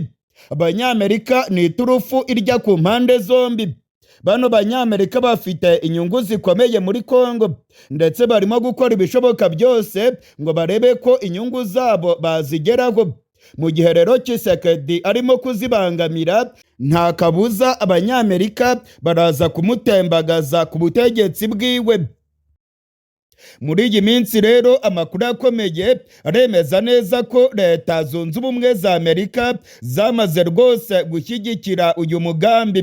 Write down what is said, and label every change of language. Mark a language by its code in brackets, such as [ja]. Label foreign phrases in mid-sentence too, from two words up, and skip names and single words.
[rw] Abanyamerika ni iturufu irya ku mpande zombi. Bano Banyamerika bafite inyungu zikomeye muri Kongo, ndetse barimo gukora ibishoboka byose ngo barebe ko inyungu zabo bazigeraho. Mu gihe rero Tshisekedi arimo kuzibangamira, nta kabuza Abanyamerika baraza kumutembagaza ku butegetsi bwiwe. Muri iyi minsi rero amakuru akomeye aremeza neza ko Leta Zunze Ubumwe za Amerika zamaze rwose gushyigikira uyu mugambi.